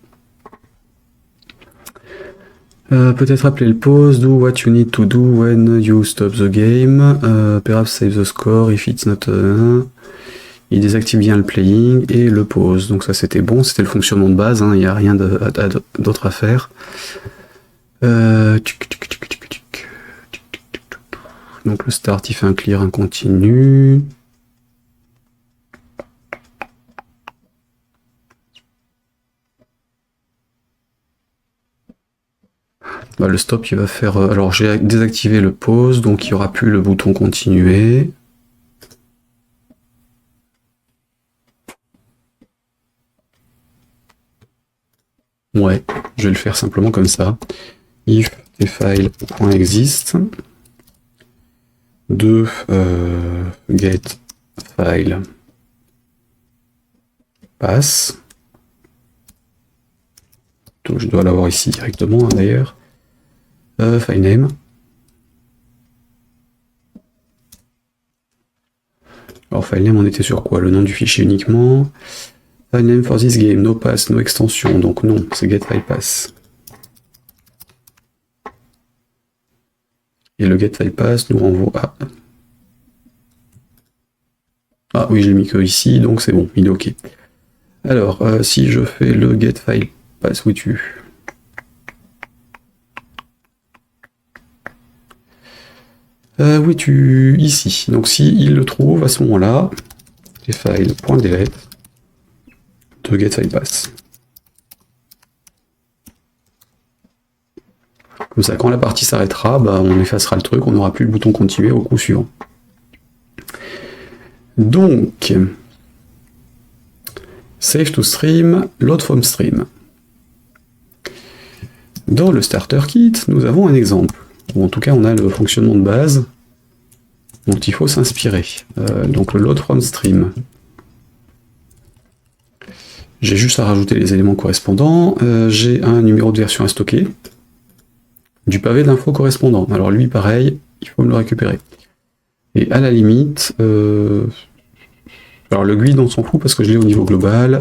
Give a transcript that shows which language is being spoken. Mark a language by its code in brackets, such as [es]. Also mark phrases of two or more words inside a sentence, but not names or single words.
[fr] Peut-être appeler le pause, [en] do what you need to do when you stop the game, perhaps save the score if it's not... [fr] Il désactive bien le playing et le pause. Donc ça c'était bon, c'était le fonctionnement de base, hein, il n'y a rien d'autre à faire. Donc le start il fait un clear, un continu. Bah, le stop il va faire... alors j'ai désactivé le pause, donc il n'y aura plus le bouton continuer. Ouais, je vais le faire simplement comme ça. [en] If tfile.exist de get file pass. [fr] Donc je dois l'avoir ici directement, hein, d'ailleurs. [en] File name. [fr] Alors [en] file name, [fr] on était sur quoi? Le nom du fichier uniquement. [en] File name for this game, no pass, no extension. [fr] Donc non, c'est [en] get file pass. [fr] Et le [en] get file pass [fr] nous renvoie à... Ah oui, je l'ai mis que ici, donc c'est bon, il est OK. Alors, si je fais le [en] get file pass, [fr] où tu... où es-tu? Ici. Donc si il le trouve, à ce moment-là, file.delete de [en] get file pass. [fr] Comme ça, quand la partie s'arrêtera, bah, on effacera le truc, on n'aura plus le bouton continuer au coup suivant. Donc, [en] save to stream, load from stream. [fr] Dans le [en] starter kit, [fr] nous avons un exemple. Ou en tout cas, on a le fonctionnement de base dont il faut s'inspirer. Donc le [en] load from stream. [fr] J'ai juste à rajouter les éléments correspondants. J'ai un numéro de version à stocker. Du pavé d'info correspondant. Alors lui, pareil, il faut me le récupérer. Et à la limite... alors le guide, on s'en fout parce que je l'ai au niveau global.